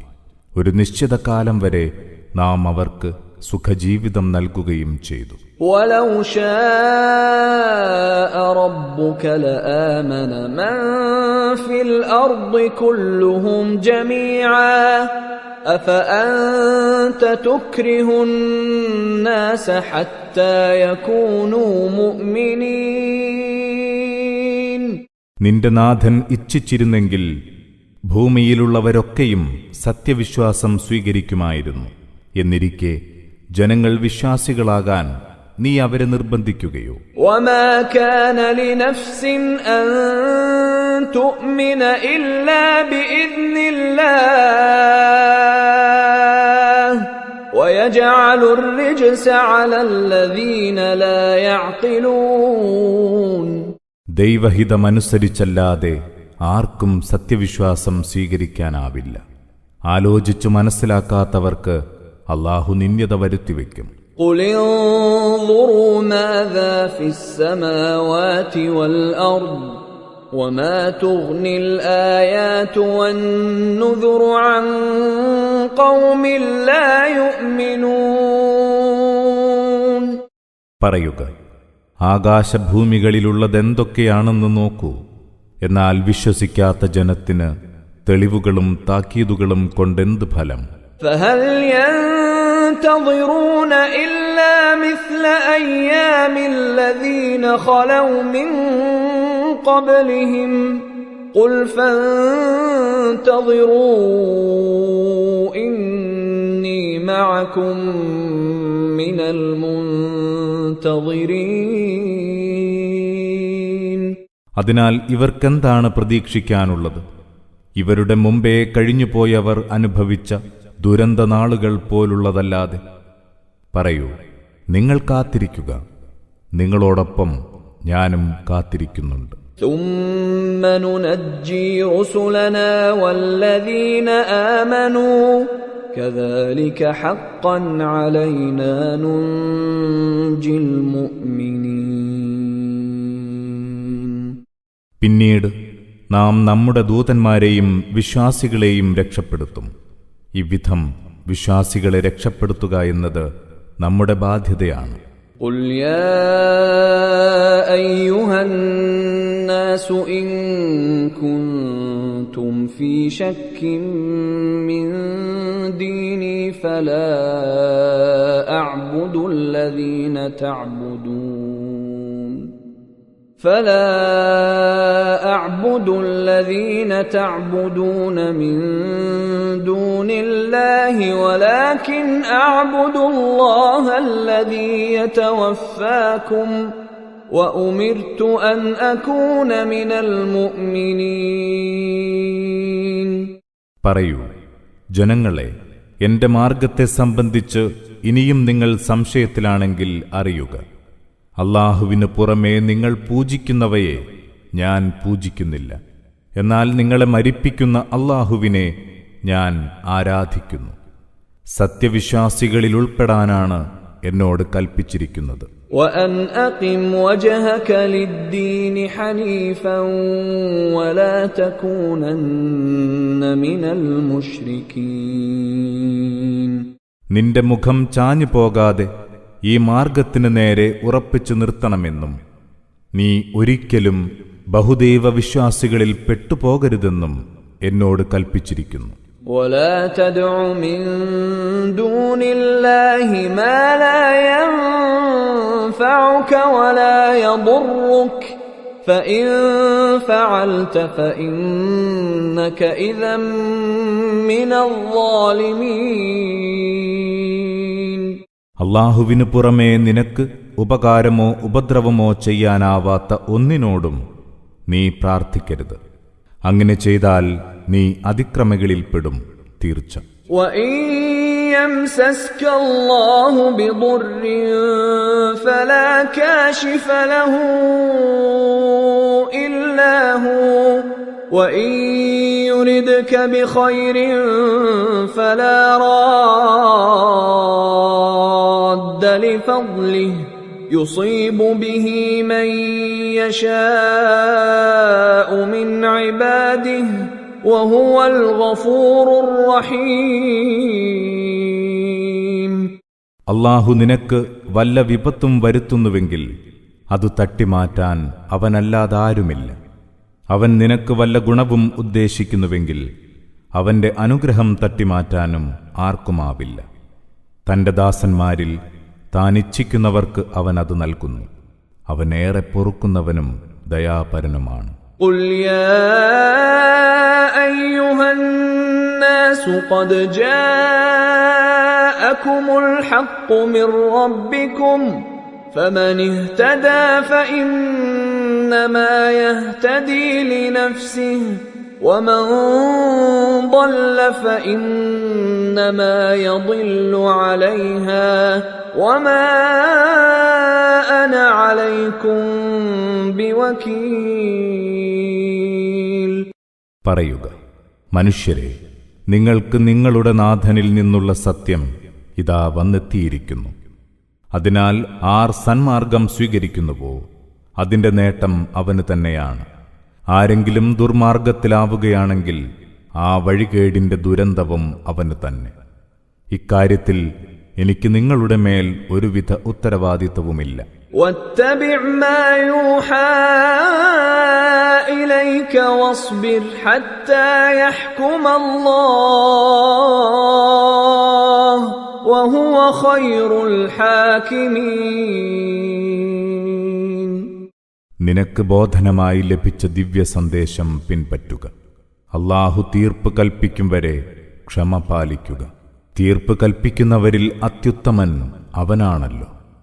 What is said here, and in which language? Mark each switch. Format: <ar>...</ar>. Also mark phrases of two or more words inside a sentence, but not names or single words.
<ml>ഒരു നിശ്ചിത കാലം വരെ നാം അവർക്ക് സുഖജീവിതം നൽകുകയും ചെയ്തു.</ml> <ar>وَلَوْ شَاءَ رَبُّكَ لَآمَنَ مَن فِي الْأَرْضِ كُلُّهُمْ جَمِيعًا أَفَأَنْتَ تُكْرِهُ النَّاسَ حَتَّى يَكُونُوا مُؤْمِنِينَ.</ar> <ml>നിന്റെ നാഥൻ ഇച്ഛിച്ചിരുന്നെങ്കിൽ ഭൂമിയിലുള്ളവരൊക്കെയും സത്യവിശ്വാസം സ്വീകരിക്കുമായിരുന്നു. എന്നിരിക്കെ ജനങ്ങൾ വിശ്വാസികളാകാൻ നീ അവരെ നിർബന്ധിക്കുകയോ?</ml> <ar>وَمَا كَانَ لِنَفْسٍ أَن تُؤْمِنَ إِلَّا بِإِذْنِ اللَّهِ وَيَجْعَلُ الرِّجْسَ عَلَى الَّذِينَ لَا يَعْقِلُونَ.</ar> <ml>ദൈവഹിതമനുസരിച്ചല്ലാതെ ആർക്കും സത്യവിശ്വാസം സ്വീകരിക്കാനാവില്ല. ആലോചിച്ചു മനസ്സിലാക്കാത്തവർക്ക് അല്ലാഹു നിന്ദ്യത വരുത്തിവെക്കും.</ml> <ar>قُلِ انظُرُوا مَاذَا فِي السَّمَاوَاتِ وَالْأَرْضِ وَمَا تُغْنِي الْآيَاتُ وَالنُّذُرُ عَن قوم لا يؤمنون.</ar> <ml>പറയുക, ആകാശഭൂമികളിലുള്ളതെന്തൊക്കെയാണെന്ന് നോക്കൂ. എന്നാൽ വിശ്വസിക്കാത്ത ജനത്തിന് തെളിവുകളും താക്കീതുകളും കൊണ്ടെന്ത് ഫലം?</ml> <ar>فهل ينتظرون إلا مثل أيام الذين خلوا من قبلهم قل فانتظروا إني معكم من المنتظرين.</ar> <ml>അതിനാൽ ഇവർക്കെന്താണ് പ്രതീക്ഷിക്കാനുള്ളത്? ഇവരുടെ മുമ്പേ കഴിഞ്ഞുപോയവർ അനുഭവിച്ച ദുരന്ത നാളുകൾ പോലുള്ളതല്ലാതെ. പറയൂ, നിങ്ങൾ കാത്തിരിക്കുക, നിങ്ങളോടൊപ്പം ഞാനും കാത്തിരിക്കുന്നുണ്ട്.</ml> <ar>ثم ننجي رسلنا والذين آمنوا كذلك حقا علينا ننجي المؤمنين.</ar> <ml>പിന്നീട് നാം നമ്മുടെ ദൂതന്മാരെയും വിശ്വാസികളെയും രക്ഷപ്പെടുത്തും. ഇவ்விധം വിശ്വാസികളെ രക്ഷപ്പെടുത്തുക എന്നത് നമ്മുടെ ബാധ്യതയാണ്.</ml> <ar>قل يا أيها الناس إن كنتم في شك من ديني فلا أعبد الذين تعبدون من دون الله ولكن أعبد الله الذي يتوفاكم وأمرت أن أكون من المؤمنين.</ar> <ml>പറയൂ, ജനങ്ങളെ, എന്റെ മാർഗത്തെ സംബന്ധിച്ച് ഇനിയും നിങ്ങൾ സംശയത്തിലാണെങ്കിൽ അറിയുക, അല്ലാഹുവിന് പുറമേ നിങ്ങൾ പൂജിക്കുന്നവയെ ഞാൻ പൂജിക്കുന്നില്ല. എന്നാൽ നിങ്ങളെ മരിപ്പിക്കുന്ന അല്ലാഹുവിനെ ഞാൻ ആരാധിക്കുന്നു. സത്യവിശ്വാസികളിൽ ഉൾപ്പെടാനാണ് എന്നോട് കൽപ്പിച്ചിരിക്കുന്നത്.</ml> <ar>وأن أقم وجهك للدين حنيفا ولا تكونن من المشركين.</ar> <ml>നിന്റെ മുഖം ചാഞ്ഞു പോകാതെ ഈ മാർഗത്തിന് നേരെ ഉറപ്പിച്ചു നിർത്തണമെന്നും നീ ഒരിക്കലും ബഹുദൈവ വിശ്വാസികളിൽ പെട്ടുപോകരുതെന്നും എന്നോട് കൽപ്പിച്ചിരിക്കുന്നു.</ml> <ar>ولا تدع من دون الله ما لا ينفعك ولا يضرك فإن فعلت فإنك إذا من الظالمين.</ar> <ml>അല്ലാഹുവിനു പുറമേ നിനക്ക് ഉപകാരമോ ഉപദ്രവമോ ചെയ്യാനാവാത്ത ഒന്നിനോടും നീ പ്രാർത്ഥിക്കരുത്. അങ്ങനെ ചെയ്താൽ നീ അതിക്രമികളിൽപ്പെടും തീർച്ച.</ml> <ar>وَإِن يَمْسَسْكَ اللَّهُ بِضُرٍّ فَلَا كَاشِفَ لَهُ إِلَّا هُوَ وَإِن يُرِدْكَ بِخَيْرٍ فَلَا رَادَّ لِفَضْلِهِ يُصِيبُ بِهِ مَن يَشَاءُ مِنْ عِبَادِهِ وَهُوَ الْغَفُورُ الرَّحِيمُ.</ar> <ml>അല്ലാഹു നിനക്ക് വല്ല വിപത്തും വരുത്തുന്നുവെങ്കിൽ അത് തട്ടിമാറ്റാൻ അവനല്ലാതാരുമില്ല. അവൻ നിനക്ക് വല്ല ഗുണവും ഉദ്ദേശിക്കുന്നുവെങ്കിൽ അവന്റെ അനുഗ്രഹം തട്ടിമാറ്റാനും ആർക്കുമാവില്ല. തന്റെ ദാസന്മാരിൽ താൻ ഇച്ഛിക്കുന്നവർക്ക് അവൻ അത് നൽകുന്നു. അവനേറെ പൊറുക്കുന്നവനും ദയാപരനുമാണ്.</ml> <ar>قُلْ يَا أَيُّهَا النَّاسُ قَدْ جَاءَكُمُ الْحَقُّ مِنْ رَبِّكُمْ فَمَنِ اهْتَدَى فَإِنَّمَا يَهْتَدِي لِنَفْسِهِ وَمَنْ ضَلَّ فَإِنَّمَا يَضِلُّ عَلَيْهَا وَمَا أَنَا عَلَيْكُمْ بِوَكِيلٍ.</ar> <ml>പറയുക, മനുഷ്യരെ, നിങ്ങൾക്ക് നിങ്ങളുടെ നാഥനിൽ നിന്നുള്ള സത്യം ഇതാ വന്നെത്തിയിരിക്കുന്നു. അതിനാൽ ആർ സന്മാർഗം സ്വീകരിക്കുന്നുവോ അതിന്റെ നേട്ടം അവന് തന്നെയാണ്. ആരെങ്കിലും ദുർമാർഗത്തിലാവുകയാണെങ്കിൽ ആ വഴികേടിന്റെ ദുരന്തവും അവന് തന്നെ. ഇക്കാര്യത്തിൽ എനിക്ക് നിങ്ങളുടെ മേൽ ഒരുവിധ ഉത്തരവാദിത്വവുമില്ല.</ml> <ar>واتبع ما يوحى إليك واصبر حتى يحكم الله وهو خير الحاكمين.</ar> <ml>നിനക്ക് ബോധനമായി ലഭിച്ച ദിവ്യ സന്ദേശം പിൻപറ്റുക. അല്ലാഹു തീർപ്പ് കൽപ്പിക്കും വരെ ക്ഷമ പാലിക്കുക. തീർപ്പ് കൽപ്പിക്കുന്നവരിൽ അത്യുത്തമൻ അവനാണല്ലോ.</ml>